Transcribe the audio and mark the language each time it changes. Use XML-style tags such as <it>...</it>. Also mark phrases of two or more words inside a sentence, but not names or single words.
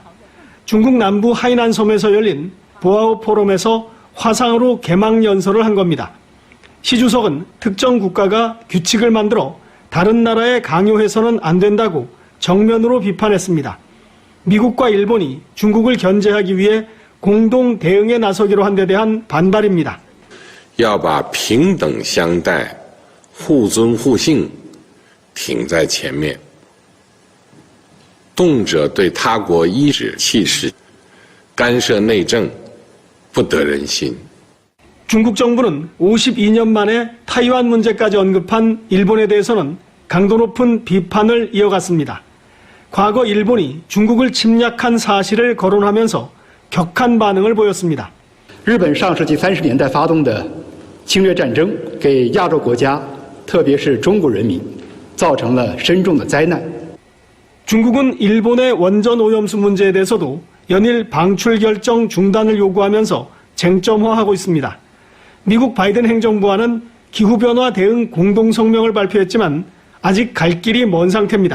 <ko>중국 남부 하이난 섬에서 열린 보아오 포럼에서 화상으로 개막 연설을 한 겁니다. 시 주석은 특정 국가가 규칙을 만들어 다른 나라에 강요해서는 안 된다고 정면으로 비판했습니다. 미국과 일본이 중국을 견제하기 위해 공동 대응에 나서기로 한 데 대한 반발입니다.</ko> <zh>要把平等相待、互尊互信挺在前面，动辄对他国颐指气使、干涉内政。不得人心。</zh> <ko>중국 정부는 52년 만에 타이완 문제까지 언급한 일본에 대해서는 강도 높은 비판을 이어갔습니다. 과거 일본이 중국을 침략한 사실을 거론하면서 격한 반응을 보였습니다.</ko> <zh>日本上世纪30年代发动的侵略战争，给亚洲国家，特别是中国人民，造成了深重的灾难。</zh> <ko>중국은 일본의 원전 오염수 문제에 대해서도 연일 방출 결정 중단을 요구하면서 쟁점화하고 있습니다. 미국 바이든 행정부와는 기후변화 대응 공동성명을 발표했지만 아직 갈 길이 먼 상태입니다.</ko>